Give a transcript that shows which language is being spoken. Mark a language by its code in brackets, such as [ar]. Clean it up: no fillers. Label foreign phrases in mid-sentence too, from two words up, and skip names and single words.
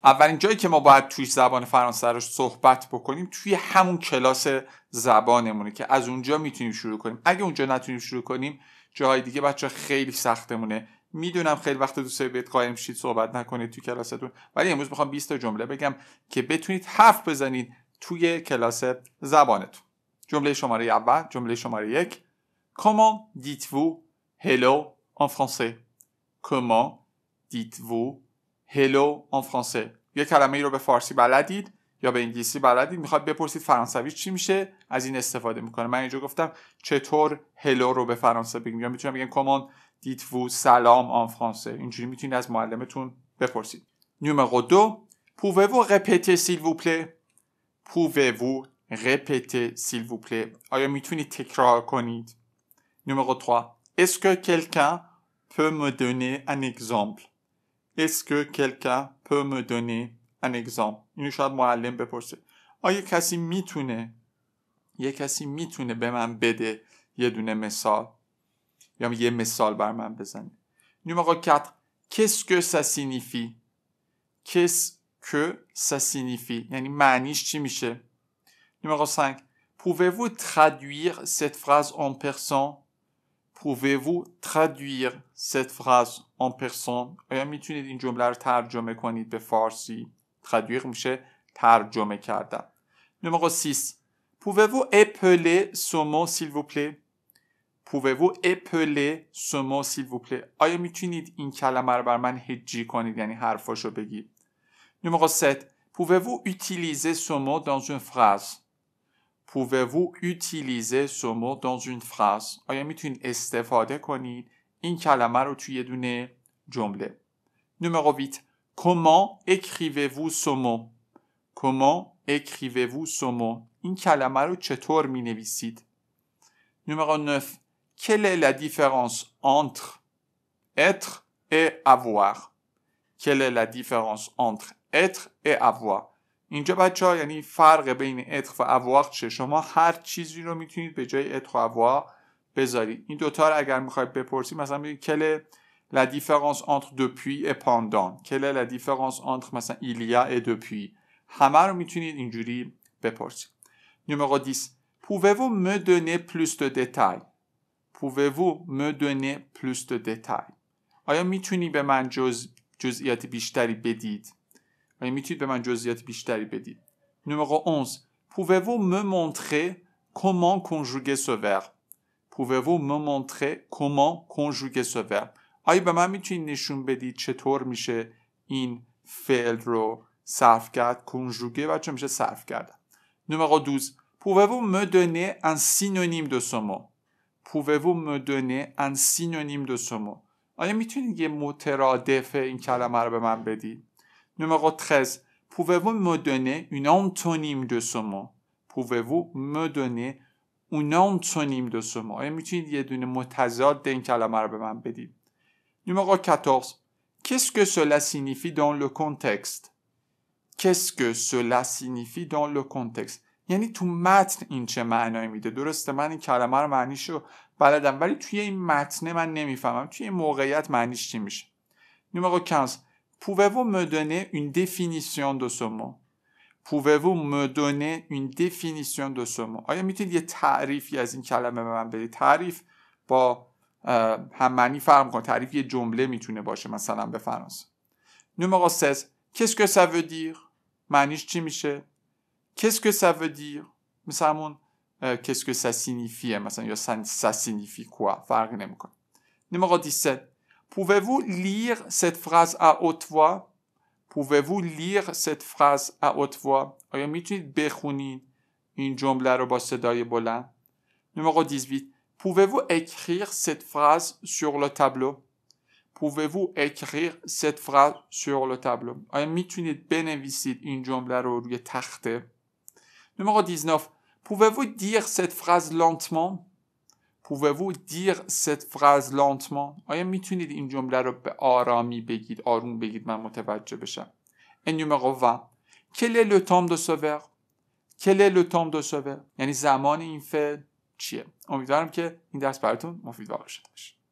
[fa] اولین جایی که ما باید توی زبان فرانسه رو صحبت بکنیم توی همون کلاس زبانمونه که از اونجا میتونیم شروع کنیم. اگه اونجا نتونیم شروع کنیم جاهای دیگه بچه خیلی سختمونه. میدونم خیلی وقت دوستای بیت قایم شید صحبت نکنید توی کلاستون، ولی امروز میخوام 20 تا جمله بگم که بتونید حرف بزنید توی کلاس زبانتون. جمله شماره اول، جمله شماره 1. [fr] Comment dites-vous hello en français? Comment dites-vous hello en français؟ [fa] یه کلمه ای رو به فارسی بلدید یا به انگلیسی بلدید، میخواد بپرسید فرانسویش چی میشه، از این استفاده میکنه. من اینجا گفتم چطور هلو رو به فرانسه بگیم، یا میتونم بگم [fr] comment dites-vous [fa] سلام [fr] en français. [fa] اینجوری میتونید از معلمتون بپرسید. [fr] Numéro 2. Pouvez-vous répéter s'il vous plaît? Pouvez-vous répéter s'il vous plaît؟ [fa] آیا میتونید تکرار کنید؟ [fr] Numéro 3. Est-ce que quelqu'un peut me donner un exemple? Est-ce que quelqu'un peut me donner un exemple؟ [fa] اینو شاید معلم بپرسه. آیا کسی میتونه به من بده یه دونه مثال یا یه مثال بر من بزنه؟ [fr] Numéro 4. Qu'est-ce que ça signifie? Qu'est-ce que ça signifie؟ [fa] یعنی معنیش چی میشه؟ [fr] Numéro 5. Pouvez-vous traduire cette phrase en persan? Pouvez-vous traduire cette phrase en persan؟ [fa] آیا میتونید این جمله رو ترجمه کنید به فارسی؟ traduire میشه ترجمه کردن. [fr] Numéro 6. Pouvez-vous épeler ce mot s'il vous plaît? Pouvez-vous épeler ce mot s'il vous plaît؟ [fa] آیا میتونید این کلمه رو بر من هجی کنید، یعنی حرفاشو بگید؟ [fr] Numéro 7. Pouvez-vous utiliser ce mot dans une phrase? Pouvez-vous utiliser ce mot dans une phrase؟ [fa] آیا میتونید استفاده کنید این کلمه رو توی یه دونه جمله؟ [fr] Numéro 8. Comment écrivez-vous ce mot? Comment écrivez-vous ce mot؟ [fa] این کلمه رو چطور می نویسید؟ [fr] Numéro 9. Quelle est la différence entre être et avoir? Quelle est la différence entre être et avoir؟ [fa] اینجا بچه ها یعنی فرق بین être و avoir چه؟ شما هر چیزی رو میتونید به جای être و avoir بذارید. این دوتا رو اگر میخواید بپرسید مثلا بگید [fr] quelle est la différence entre depuis et pendant؟ quelle est la différence entre مثلا il y a et depuis؟ [fa] همه رو میتونید اینجوری بپرسید. [fr] Numéro 10. Pouvez-vous me donner plus de détails? Pouvez-vous me donner plus de détails؟ [fa] آیا میتونی به من جزئیات بیشتری بدید؟ آیا میتونید به من جزئیات بیشتری بدید؟ [fr] Numéro 11. Pouvez-vous me montrer comment conjuguer ce verbe? Pouvez-vous me montrer comment conjuguer ce verbe؟ [fa] آیا به من میتونید نشون بدید چطور میشه این فعل رو صرف کرد؟ conjuguer بچه میشه صرف کردن. [fr] Numéro 12. Pouvez-vous me donner un synonyme de ce mot? Pouvez-vous me donner un synonyme de ce mot؟ [fa] آیا میتونید یه مترادف این کلمه رو به من بدید؟ [fr] Numéro 13. Pouvez-vous me donner une antonyme de ce mot? Pouvez-vous me donner une antonyme de ce mot؟ [fa] آیا میتونید یه دونه متضاد این کلمه رو به من بدید؟ [fr] Numéro 14. Qu'est-ce que cela signifie dans le contexte? Qu'est-ce que cela signifie dans le contexte؟ [fa] یعنی تو متن این چه معنایی میده؟ درسته من این کلمه رو معنیشو بلدم ولی توی این متن من نمیفهمم توی این موقعیت معنیش چی میشه. [fr] Numéro 15. Pouvez-vous me donner une définition de ce mot? Pouvez-vous me donner une définition de ce mot؟ [fa] آیا میتونید یه تعریفی از این کلمه به من بدید؟ تعریف با هم معنی فرق میکنه. تعریف یه جمله میتونه باشه مثلا به فرانسه. [fr] Numéro 16. Qu'est-ce que ça veut dire؟ [fa] معنیش چی میشه؟ [fr] Qu'est-ce que ça veut dire؟ [fa] مثلا [fr] qu'est-ce que ça signifie [fa] مثلا یا [fr] ça signifie quoi [fa] فرقی نمیکنه. [fr] Numéro 17. Pouvez-vous lire cette phrase à haute voix? Pouvez-vous lire cette phrase à haute voix؟ [fa] آیا میتونید بخونید این جمله رو با صدای بلند؟ [fr] Numéro 18. Pouvez-vous écrire cette phrase sur le tableau? Pouvez-vous écrire cette phrase sur le tableau؟ [fa] آیا میتونید بنویسید این جمله رو روی تخته؟ [fr] Numéro 19. Pouvez-vous dire cette phrase lentement? Pouvez-vous dire cette phrase lentement؟ [fa] آیا میتونید این جمله رو به آرامی بگید، آروم بگید من متوجه بشم؟ [fr] Et numéro 20. Quel est le temps de ce verbe؟ Quel est le temps de ce verbe؟ [fa] یعنی زمان این فعل چیه؟ امیدوارم که این درس براتون مفید واقع شده باشه.